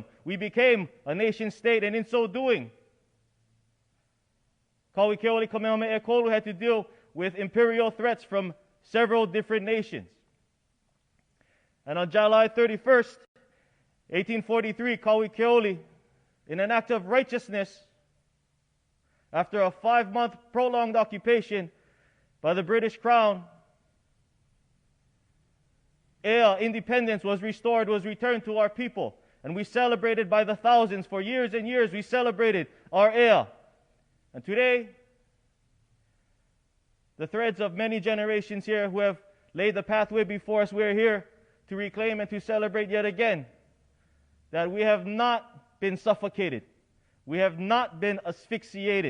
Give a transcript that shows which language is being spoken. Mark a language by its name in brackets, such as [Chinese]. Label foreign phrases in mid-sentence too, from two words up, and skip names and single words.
[English] We became a nation state, and in so doing, Kaulukui Keoli, Kamehameha Ekolu had to deal with imperial threats from several different nations. And on July 31st, 1843, Kaulukui Keoli, in an act of righteousness, after a 5-month prolonged occupation by the British Crown, ʻea, independence, was restored, was returned to our people. And we celebrated by the thousands. For years and years, we celebrated our ʻea. And today, the threads of many generations here who have laid the pathway before us, we are here to reclaim and to celebrate yet again that we have not been suffocated. We have not been asphyxiated.